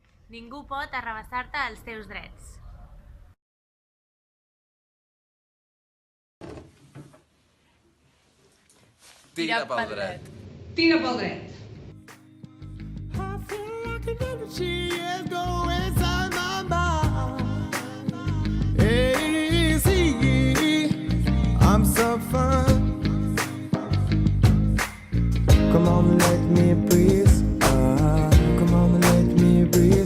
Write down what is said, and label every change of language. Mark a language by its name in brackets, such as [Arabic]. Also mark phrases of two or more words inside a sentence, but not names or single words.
[Catalan] Ningú pot arrabassar-te els teus drets. Tira pel dret. Tira pel dret. [English] I feel like an energy is going inside my mind. Hey, see, I'm so fun. Come on, let me breathe. Come on, let me breathe.